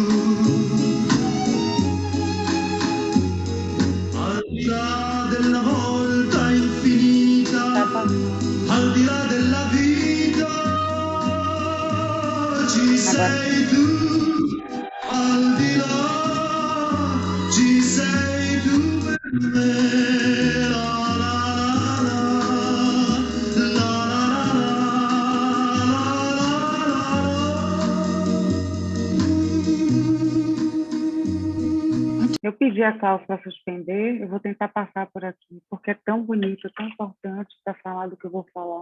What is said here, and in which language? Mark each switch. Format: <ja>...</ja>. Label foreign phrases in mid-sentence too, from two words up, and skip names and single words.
<it>Al di là della volta infinita, al di là della vita, ci sei tu, al di là, ci sei tu per me.</it> <pt>Eu pedi a Klaus para suspender, eu vou tentar passar por aqui, porque é tão bonito, tão importante para falar do que eu vou falar.</pt>